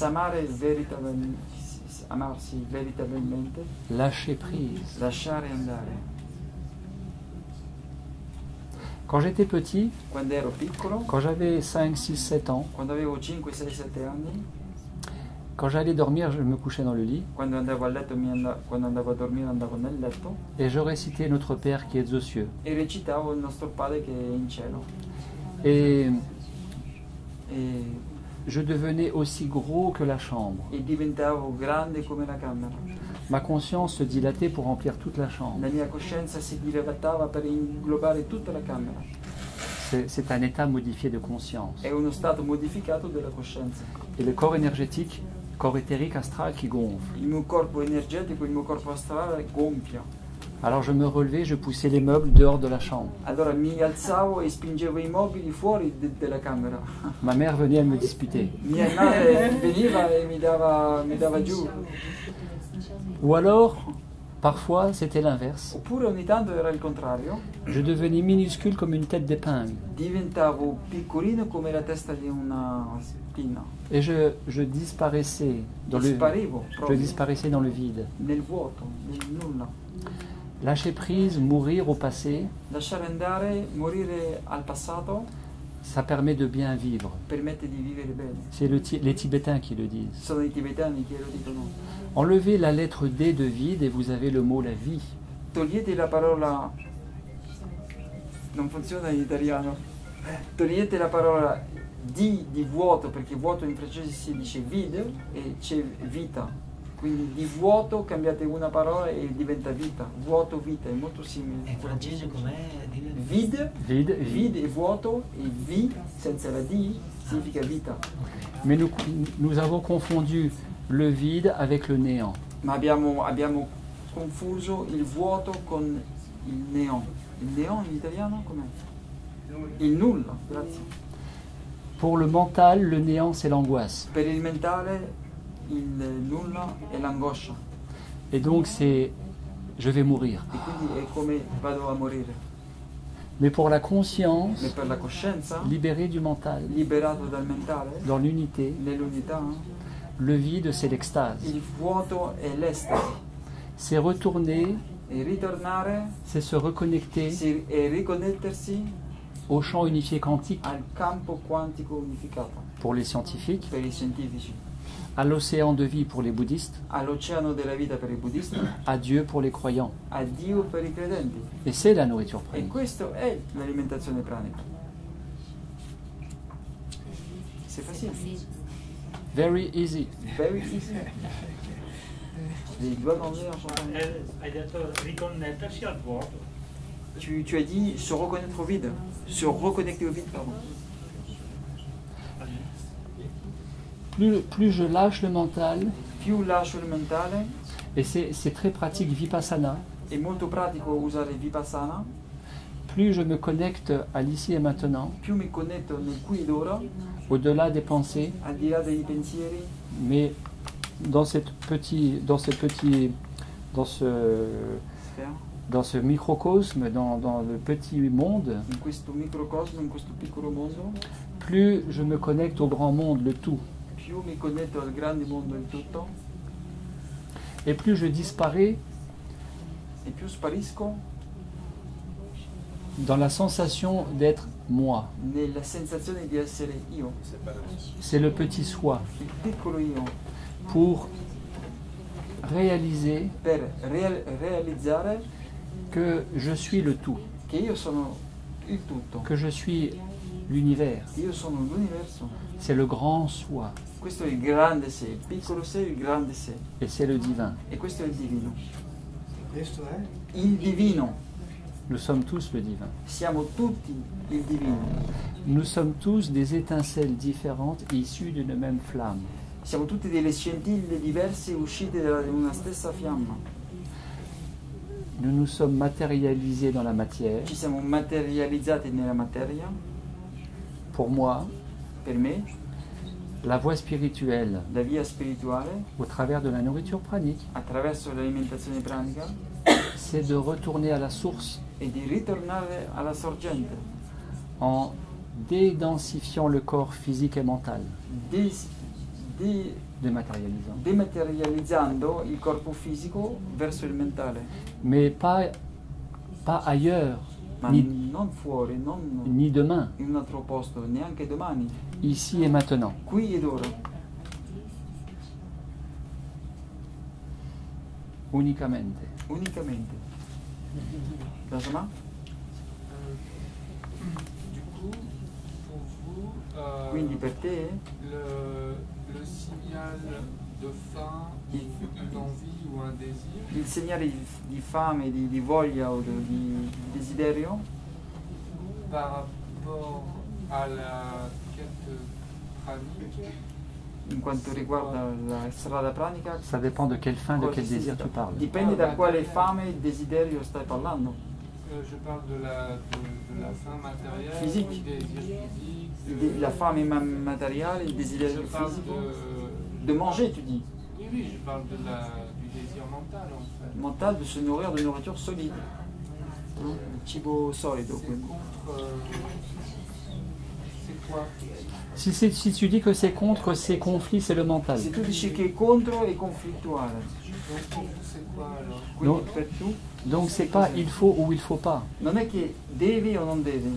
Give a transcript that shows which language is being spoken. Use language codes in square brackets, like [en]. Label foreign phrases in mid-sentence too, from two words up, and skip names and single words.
[it] Amarsi veritabilmente, [fr] lâcher prise. [it] lasciare andare. [fr] Quand j'étais petit, [it] Quando ero piccolo, [fr] quand j'avais 5, 6, 7 ans, [it] quando avevo 5, 6, 7 anni, [fr] quand j'allais dormir, je me couchais dans le lit [it] quando andavo a letto, quando andavo a dormire andavo nel letto [fr] et je récitais Notre Père qui es aux cieux. [it] e recitavo il nostro Padre che è in cielo. [fr] Et [it] E, [fr] je devenais aussi gros que la chambre. [it] e diventavo grande come la camera. [fr] Ma conscience se dilatait pour remplir toute la chambre. [it] La mia coscienza si dilatava per inglobare tutta la camera. [fr] C'est un état modifié de conscience. [it] È uno stato modificato della coscienza. [fr] Et le corps énergétique, corps éthérique astral qui gonfle. [it] Il mio corpo energetico, il mio corpo astrale gonfia. [fr] Alors je me relevais, je poussais les meubles dehors de la chambre. [it] Allora mi alzavo e spingevo i mobili fuori della camera. [fr] Ma mère venait, elle me disputait. [it] Mia madre veniva e mi dava giù. [fr] Ou alors, parfois, c'était l'inverse. [it] Oppure ogni tanto era il contrario. [fr] Je devenais minuscule comme une tête d'épingle. [it] Diventavo piccolino come la testa di una spina. [fr] Et je disparaissais dans [it] Disparivo [fr] je [it] proprio [fr] disparaissais dans le vide. [it] nel vuoto, nel nulla. [fr] Lâcher prise, mourir au passé, [it] Lasciare andare, morire al passato, [fr] ça permet de bien vivre. [it] permette di vivere bene. [fr] C'est les Tibétains qui le disent. [it] Sono i tibetani che lo dicono. [fr] Enlevez la lettre D de vide et vous avez le mot la vie. [it] Togliete la parola, non funziona in italiano, togliete la parola di vuoto, perché vuoto in francese si dice vide e c'è vita. Quindi di vuoto cambiate una parola e diventa vita. Vuoto, vita, è molto simile. In francese com'è? [fr] Vide, vide [it] è vuoto e vi senza la di significa vita. [fr] Mais nous avons confondu le vide avec le néant. [it] Ma abbiamo confuso il vuoto con il neon. Il neon in italiano com'è? Il nulla, grazie. [fr] Pour le mental, le néant c'est l'angoisse. [it] Per il mentale il nulla è l'angoscia. [fr] Et donc c'est je vais mourir. [it] E quindi è come vado a morire. [fr] Mais pour la conscience, [it] Ma per la coscienza, [fr] libérée du mental, [it] liberato dal mentale, [fr] dans l'unité, [it] nell'unità, [fr] le vide c'est l'extase. [it] il vuoto è l'estasi. [fr] C'est retourner, [it] E ritornare [fr] c'est se reconnecter [it] e riconnettersi [fr] au champ unifié quantique [it] al campo quantico unificato [fr] pour les scientifiques, [it] per i scientifici, [fr] à l'océan de vie pour les bouddhistes, [it] all'oceano della vita per i buddisti, [fr] à Dieu pour les croyants. [it] a Dio per i credenti. [fr] Et c'est la nourriture [it] E [fr] pranique. [it] questo è l'alimentazione pranica. [fr] C'est facile. [en] Very easy. Very easy. [fr] Les doigts dans l'air, j'entends. [it] Hai detto riconnettersi al vuoto. [fr] Tu as dit se reconnaître au vide. Se reconnecter au vide, pardon. Plus je lâche le mental, [it] Più lascio il mentale, [fr] et c'est très pratique vipassana, [it] è molto pratico usare Vipassana, [fr] plus je me connecte à l'ici et maintenant, [it] più mi connetto nel qui ed ora, [fr] au-delà des pensées, [it] al di là dei pensieri, [fr] mais dans ce [it] sfera, [fr] dans ce microcosme, dans le petit monde, [it] in questo microcosmo, in questo piccolo mondo, [fr] plus je me connecte au grand monde, le tout, [it] più mi connetto al grande mondo del tutto, [fr] et plus je disparais [it] e più sparisco [fr] dans la sensation d'être moi. [it] nella sensazione di essere io, [fr] C'est le petit soi, [it] il piccolo io, [fr] pour réaliser [it] per realizzare [fr] que je suis le tout, [it] che io sono il tutto, [fr] que je suis l'univers. [it] che io sono l'universo. [fr] C'est le grand soi, [it] Questo è il grande sé, il piccolo sé, il grande sé. [fr] et c'est le divin. [it] E questo è il divino. Questo è? Il divino. [fr] Nous sommes tous le divin. [it] Siamo tutti il divino. [fr] Nous sommes tous des étincelles différentes issues d'une même flamme. [it] Siamo tutti delle scintille diverse uscite da una stessa fiamma. [fr] Nous nous sommes matérialisés dans la matière. [it] Ci siamo materializzati nella materia. [fr] Pour moi, [it] Per me, [fr] la voie spirituelle, [it] la via spirituale, [fr] au travers de la nourriture pranique, [it] attraverso l'alimentazione pranica, [fr] c'est de retourner à la source [it] è di ritornare alla sorgente, [fr] en dédensifiant le corps physique et mental, dématérialisant. [it] dematerializzando il corpo fisico verso il mentale, [fr] Mais pas ailleurs, [it] ma [fr] ni, [it] non fuori, non [fr] ni demain, [it] in un altro posto, neanche domani, [fr] ici et maintenant. [it] qui ed ora, Unicamente. unicamente. Benjamin? [fr] Du coup, pour vous, [it] Quindi per te [fr] le signal de faim, d'envie ou un désir, [it] il segnale di fame, di voglia o di desiderio [fr] par rapport à la quête pranique, [it] in quanto riguarda la strada pranica, [fr] Ça dépend de quelle fin, de quel désir tu parles. [it] dipende da quale fame e desiderio stai parlando. [fr] je parle de la faim matérielle, Physique. du désir physique, [it] La fame materiale, il desiderio [fr] je parle fisico, de manger tu dis, oui, je parle du désir mental en fait. mental, de se nourrir de nourriture solide, [it] il cibo solido. [fr] C'est [it] Quindi. [fr] contre. C'est quoi? Si tu dis que c'est contre ces conflits, c'est le mental. [it] Se tu dici che è contro è conflittuale, [fr] Donc pour vous, c'est quoi alors? [it] quindi per tu [fr] Donc c'est pas il faut ou il faut pas. [it] non è che devi o non devi,